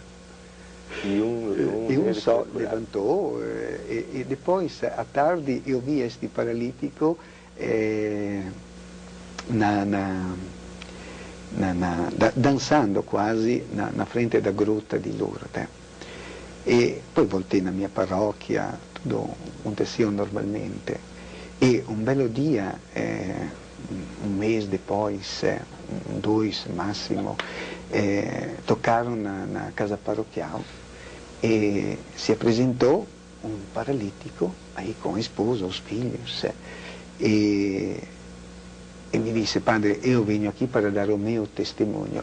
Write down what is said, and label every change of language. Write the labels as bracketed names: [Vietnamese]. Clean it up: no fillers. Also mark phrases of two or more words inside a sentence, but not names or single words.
[Portuguese] E um só levantou, e depois, à tarde, eu vi este paralítico dançando quase na frente da gruta di Lourdes. E poi voltei na minha paróquia, tudo aconteceu normalmente. E um belo dia, um mês depois, 2 máximo, tocaram na casa paroquial e se apresentou um paralítico, aí com a esposa, os filhos, e me disse, padre, eu venho aqui para dar o meu testemunho.